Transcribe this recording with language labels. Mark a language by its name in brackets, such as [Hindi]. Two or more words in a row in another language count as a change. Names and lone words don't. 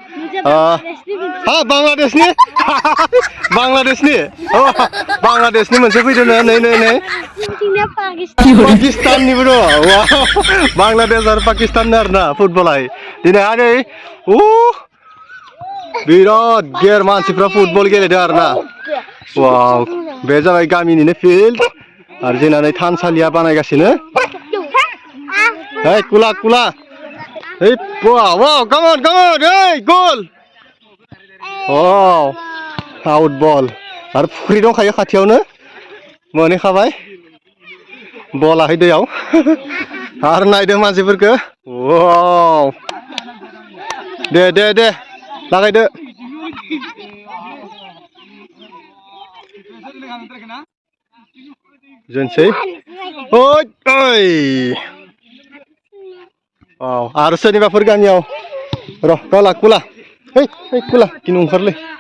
[Bodo] बांलादेशनि मोनसे फैदो नै पाकिस्ताननिबो दङ बांलादेश आरो पाकिस्तान आरो ना फुटबलाय दिनैहाय नै बिराद गेर मानसिफ्रा फुटबल गेलेदों आरो ना वाव बे जाबाय गामिनिनो फिल्ड आरो जोंना नै थानसालिया बानायगासिनो [English] hey kula hey wow come on hey goal wow out ball [Bodo] आरो फुख्रि दंखायो खाथियावनो मोनहैखाबाय बलाहाय दैयाव आरो नायदों मानसिफोरखौ वाव दे लागायदो जोंसै ओइ wow आरो सोरनिबाफोर गामियाव र' कुला hey कुला गिनो ओंखारलै